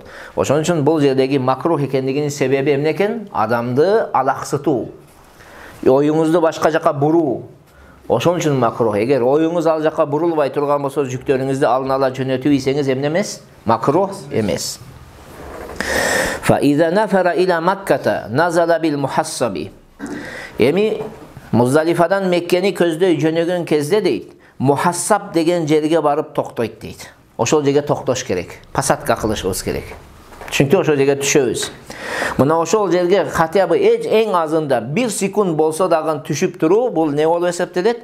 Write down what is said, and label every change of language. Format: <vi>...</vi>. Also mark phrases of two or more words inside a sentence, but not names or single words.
<ky>Ошон үчүн бул жердеги макрух экендигинин себеби эмне экен? Адамды алаксытуу, оюңузду башка жака буруу. Ошон үчүн макрух. Эгер оюңуз ал жака бурулбай турган болсо, жүктөрүңүздү алын ала жөнөтүп ийсеңиз эмне эмес? Макрух эмес.</ky> <ar>فإذا نفر إلى مكة نزل بالمحصب.</ar> <ky>Эми Muzdalifadan Меккени көздөй жөнөгөн кезде дейт, Muhassab деген жерге барып токтойт дейт. Ошол жерге токтош керек. Посадка кылышыбыз керек. Чүнкү ошол жерге түшөбүз. Мына ошол жерге</ky> <ru>хотя бы</ru> <ky>эң азында 1 секунд болсо дагы түшүп туруу, бул не болуп эсептелет?</ky>